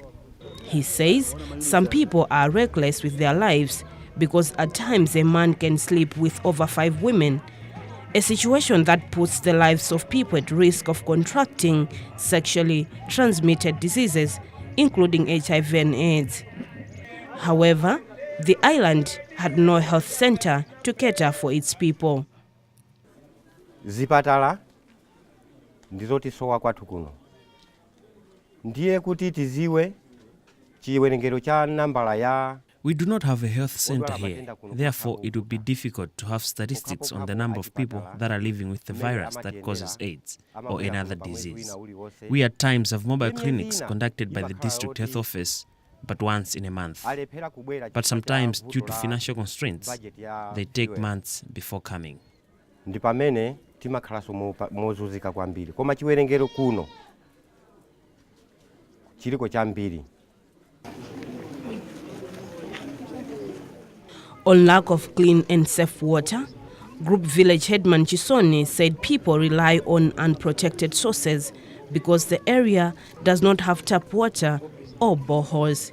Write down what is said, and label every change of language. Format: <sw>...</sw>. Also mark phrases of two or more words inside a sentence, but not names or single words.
<en>He says some people are reckless with their lives because at times a man can sleep with over 5 women, a situation that puts the lives of people at risk of contracting sexually transmitted diseases, including HIV and AIDS. However, the island had no health center to cater for its people.</en> <ny>Zipatala ndizoti sowa kwathu kuno. Ndiye kuti tiziwe chiwerengero cha nambala ya.</ny> <en>We do not have a health center here. Therefore, it would be difficult to have statistics on the number of people that are living with the virus that causes AIDS or another disease. We at times have mobile clinics conducted by the district health office, but once in a month. But sometimes, due to financial constraints, they take months before coming.</en> <ny>Ndipamene timakhalaso mozunzika kwambiri. Koma chiwerengero kuno chiliko chambiri.</ny> <en>On lack of clean and safe water, Group Village headman Chisoni said people rely on unprotected sources because the area does not have tap water or boreholes.</en>